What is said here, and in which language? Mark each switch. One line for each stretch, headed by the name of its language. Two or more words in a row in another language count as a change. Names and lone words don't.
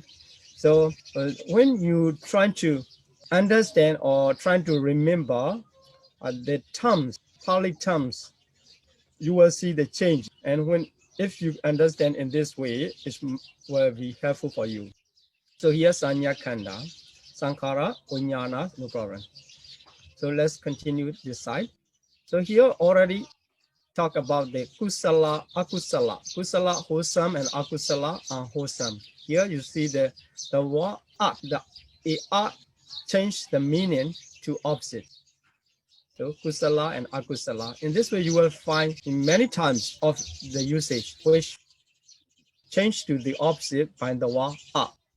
English: So when you try to understand or try to remember the terms, Pali terms, you will see the change. And if you understand in this way, it will be helpful for you. So here,
Pali: Sanya Khanda, Sankhara, Vijnana,
English: no problem. So let's continue this side. So here already talk about the
Pali: kusala, akusala.
English: Kusala wholesome and akusala unwholesome. Here you see the word art, the art change the meaning to opposite. So kusala and akusala. In this way, you will find in many times of the usage which change to the opposite by the word art.